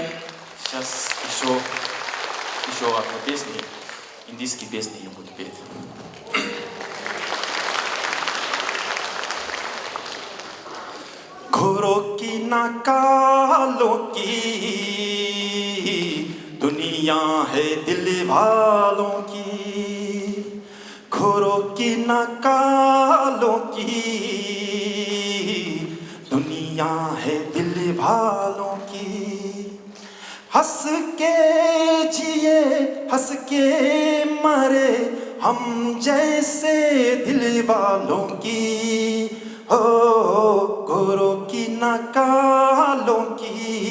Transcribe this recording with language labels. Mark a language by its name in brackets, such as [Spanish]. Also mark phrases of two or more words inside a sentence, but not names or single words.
[Russian] Сейчас еще одна песня, индийские песни я буду петь. [Hindi] घोरों की नकालों की दुनिया है दिल वालों की घोरों की नकालों की दुनिया है दिल वालों की हंस के जिए हंस के मरे हम जैसे दिल वालों की हो गोरों की नकालों की